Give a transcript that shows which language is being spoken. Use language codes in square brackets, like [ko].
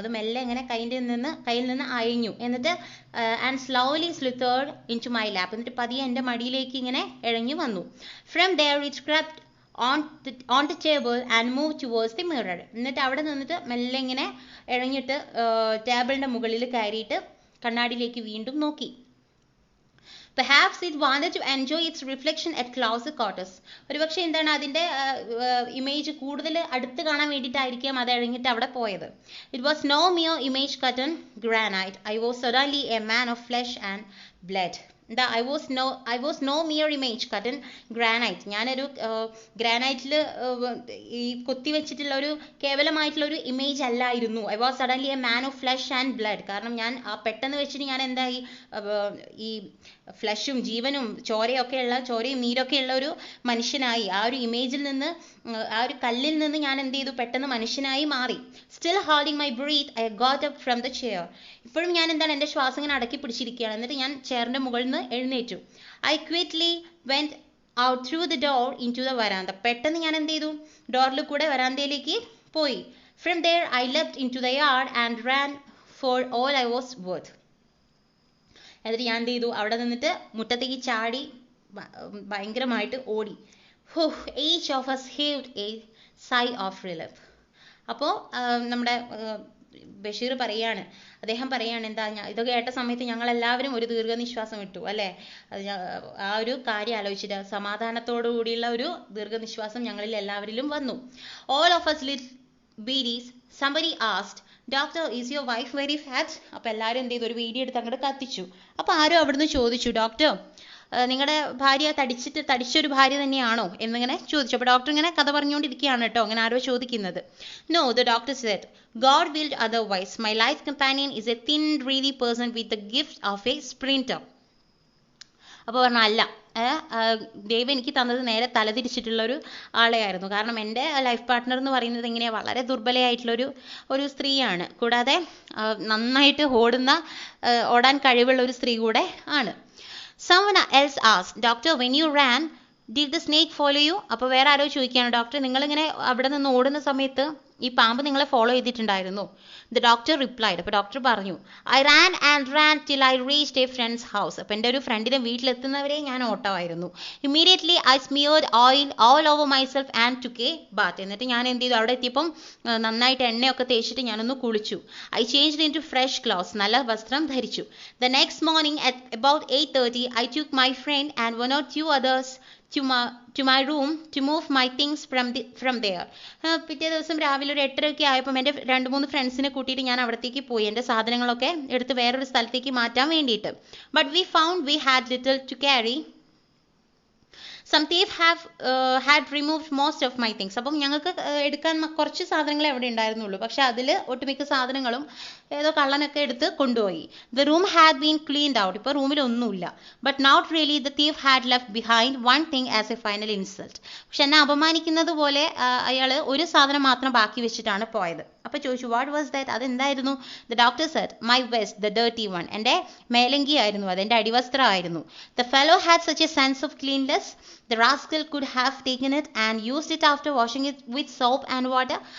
[ml] അത് മെല്ലെ ഇങ്ങനെ കയ്യിൽ നിന്ന് അയഞ്ഞു. എന്നിട്ട് [en] and slowly slithered into my lap, [ml] എന്നിട്ട് പതിയെ എൻ്റെ മടിയിലേക്ക് ഇങ്ങനെ ഇഴഞ്ഞു വന്നു. [en] From there it crept on the table and move towards the mirror. [ml] എന്നിട്ട് അവിടെ നിന്നിട്ട് മെല്ലെ ഇങ്ങനെ ഇഴഞ്ഞിട്ട് ടേബിളിൻ്റെ മുകളിൽ കയറിയിട്ട് കണ്ണാടിയിലേക്ക് വീണ്ടും നോക്കി. [en] Perhaps it wanted to enjoy its reflection at closer quarters. [ml] ഒരുപക്ഷെ എന്താണ് അതിൻ്റെ ഇമേജ് കൂടുതൽ അടുത്ത് കാണാൻ വേണ്ടിയിട്ടായിരിക്കാം അത് ഇറങ്ങിയിട്ട് അവിടെ പോയത്. [en] It was no mere image cut on granite. I was suddenly a man of flesh and blood. I was no mere image cut in granite. [ml] ഞാനൊരു ഗ്രാനൈറ്റിൽ ഈ കൊത്തി വെച്ചിട്ടുള്ള ഒരു കേവലമായിട്ടുള്ള ഒരു ഇമേജ് അല്ലായിരുന്നു. [en] I was suddenly a man of flesh and blood. [ml] കാരണം ഞാൻ പെട്ടെന്ന് വെച്ചിട്ട് ഞാൻ എന്തായി ഈ ഫ്ലഷും ജീവനും ചോരയും നീരൊക്കെയുള്ള ഒരു മനുഷ്യനായി. ആ ഒരു ഇമേജിൽ നിന്ന് ആ ഒരു കല്ലിൽ നിന്ന് ഞാൻ എന്ത് ചെയ്തു? പെട്ടെന്ന് മനുഷ്യനായി മാറി. [en] Still holding my breath I got up from the chair. [ml] ഇപ്പോഴും ഞാൻ എന്താണ് എൻ്റെ ശ്വാസം ഇങ്ങനെ അടക്കി പിടിച്ചിരിക്കുകയാണ്. എന്നിട്ട് ഞാൻ ചെയറിൻ്റെ മുകളിൽ നിന്ന് എഴുന്നേറ്റു. [en] I quickly went out through the door into the veranda. [ml] പെട്ടെന്ന് ഞാൻ എന്ത് ചെയ്തു? ഡോറിൽ കൂടെ വരാന്തയിലേക്ക് പോയി. [en] From there I left into the yard and ran for all I was worth. [ml] എന്നിട്ട് ഞാൻ എന്ത് ചെയ്തു? അവിടെ നിന്നിട്ട് മുറ്റത്തേക്ക് ചാടി ഭയങ്കരമായിട്ട് ഓടി. [en] Each of us heaved a sigh of relief. [ml] അപ്പോൾ നമ്മുടെ ബഷീർ അദ്ദേഹം പറയാണ് എന്താ, ഇതൊക്കെ കേട്ട സമയത്ത് ഞങ്ങൾ എല്ലാവരും ഒരു ദീർഘനിശ്വാസം ഇട്ടു അല്ലേ. ആ ഒരു കാര്യം ആലോചിച്ചിട്ട് സമാധാനത്തോടു കൂടിയുള്ള ഒരു ദീർഘനിശ്വാസം ഞങ്ങളിൽ എല്ലാവരിലും വന്നു. [en] All of us lit beads. Somebody asked, Doctor, is your wife very fat? [ml] അപ്പോൾ എല്ലാവരും എന്ത് ചെയ്തു? ഒരു വീഡിയോ എടുത്ത് അങ്ങോട്ട് കത്തിച്ചു. അപ്പോൾ ആരോ അവിടുന്ന് ചോദിച്ചു, ഡോക്ടർ നിങ്ങളുടെ ഭാര്യ തടിച്ചൊരു ഭാര്യ തന്നെയാണോ എന്നിങ്ങനെ ചോദിച്ചു. അപ്പോൾ ഡോക്ടർ ഇങ്ങനെ കഥ പറഞ്ഞുകൊണ്ടിരിക്കുകയാണ് കേട്ടോ, അങ്ങനെ ആരോ ചോദിക്കുന്നത്. [en] No, the doctor said, God willed otherwise. My life companion is a thin, dreary person with the gift of a sprinter. [ml] അപ്പോൾ പറഞ്ഞു അല്ല, ദൈവം എനിക്ക് തന്നത് നേരെ തലതിരിച്ചിട്ടുള്ള ഒരു ആളെയായിരുന്നു. കാരണം എൻ്റെ ലൈഫ് പാർട്ട്ണർ എന്ന് പറയുന്നത് ഇങ്ങനെ വളരെ ദുർബലയായിട്ടുള്ളൊരു സ്ത്രീയാണ്. കൂടാതെ നന്നായിട്ട് ഓടാൻ കഴിവുള്ള ഒരു സ്ത്രീ കൂടെ ആണ്. [en] Someone else asked, Doctor, when you ran, did the snake follow you? [ml] അപ്പോൾ വേറെ ആരോ ചോദിക്കുകയാണ്, ഡോക്ടർ നിങ്ങളിങ്ങനെ അവിടെ നിന്ന് ഓടുന്ന സമയത്ത് ഈ പാമ്പ് നിങ്ങളെ ഫോളോ ചെയ്തിട്ടുണ്ടായിരുന്നു? [en] The doctor replied. [ml] അപ്പോൾ ഡോക്ടർ പറഞ്ഞു, [en] I ran and ran till I reached a friend's house. [ml] അപ്പോൾ എൻ്റെ ഒരു ഫ്രണ്ടിൻ്റെ വീട്ടിലെത്തുന്നവരെ ഞാൻ ഓട്ടമായിരുന്നു. [en] Immediately I smeared oil all over myself and took a bath. [ml] എന്നിട്ട് ഞാൻ എന്ത് ചെയ്തു? അവിടെ എത്തിയപ്പം നന്നായിട്ട് എണ്ണയൊക്കെ തേച്ചിട്ട് ഞാനൊന്ന് കുളിച്ചു. [en] I changed into fresh clothes. [ml] നല്ല വസ്ത്രം ധരിച്ചു. [en] The next morning at about 8:30 I took my friend and one or two others to my room to move my things from there. [ml] പിറ്റേ ദിവസം രാവിലെ ഒരു 8:30 ആയപ്പോൾ എൻ്റെ 2-3 ഫ്രണ്ട്സിനെ കൂട്ടിയിട്ട് ഞാൻ അവിടത്തേക്ക് പോയി, എൻ്റെ സാധനങ്ങളൊക്കെ എടുത്ത് വേറൊരു സ്ഥലത്തേക്ക് മാറ്റാൻ വേണ്ടിയിട്ട്. [en] But we found we had little to carry. Some thief have had removed most of my things. [ml] അപ്പം ഞങ്ങൾക്ക് എടുക്കാൻ കുറച്ച് സാധനങ്ങളെ അവിടെ ഉണ്ടായിരുന്നുള്ളൂ, പക്ഷെ അതിൽ ഒട്ടുമിക്ക സാധനങ്ങളും ഏതോ കള്ളനൊക്കെ എടുത്ത് കൊണ്ടുപോയി. [en] The room had been cleaned out. [ml] ഇപ്പോൾ റൂമിൽ ഒന്നുമില്ല. [en] But not really. The thief had left behind one thing as a final insult. [ml] പക്ഷെ എന്നെ അപമാനിക്കുന്നത് പോലെ അയാൾ ഒരു സാധനം മാത്രം ബാക്കി വെച്ചിട്ടാണ് പോയത്. അപ്പോൾ ചോദിച്ചു, [en] What was that? [ml] അതെന്തായിരുന്നു? [en] The doctor said, my vest, the dirty one. [ml] എൻ്റെ മേലങ്കി ആയിരുന്നു അത്, എൻ്റെ അടിവസ്ത്രമായിരുന്നു. [en] The fellow had such a sense of cleanness, the rascal could have taken it and used it after washing it with soap and water.